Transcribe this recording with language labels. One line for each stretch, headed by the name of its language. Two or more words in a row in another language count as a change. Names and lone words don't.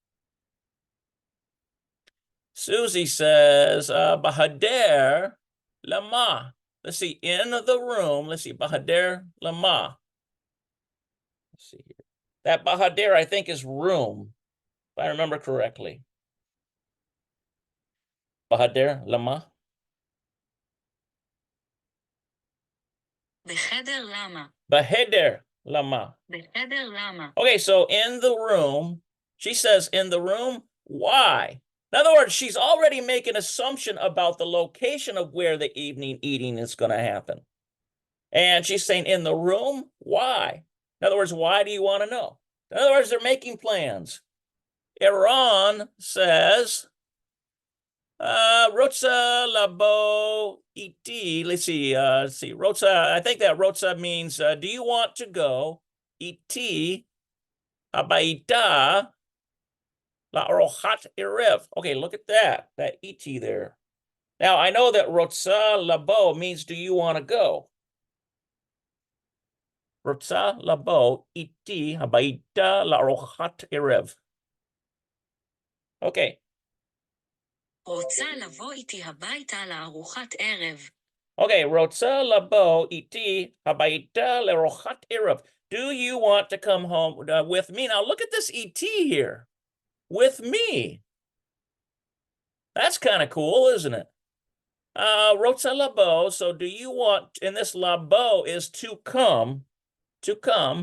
English: Susie says,
Hebrew: בחדר למה.
English: Let's see, in the room. Let's see,
Hebrew: בחדר למה.
English: Let's see here. That Bahader, I think, is room, if I remember correctly.
Hebrew: בחדר למה. בחדר למה, בחדר למה. בחדר למה,
English: Okay, so in the room, she says, in the room, why? In other words, she's already making an assumption about the location of where the evening eating is going to happen. And she's saying, in the room, why? In other words, why do you want to know? In other words, they're making plans. Iran says,
Hebrew: רוצה לבוא איתי.
English: Let's see. Rotsa, I think that Rotsa means, do you want to go?
Hebrew: איתי הביתה לארוחת ערב.
English: Okay, look at that iti there. Now, I know that
Hebrew: רוצה לבוא
English: means, do you want to go?
Hebrew: רוצה לבוא איתי הביתה לארוחת ערב.
English: Okay.
Hebrew: רוצה לבוא איתי הביתה לארוחת ערב. Okay, רוצה לבוא איתי הביתה לארוחת ערב.
English: Do you want to come home with me? Now look at this et here. With me. That's kind of cool, isn't it?
Hebrew: רוצה לבוא.
English: So do you want? And this labo is to come. To come.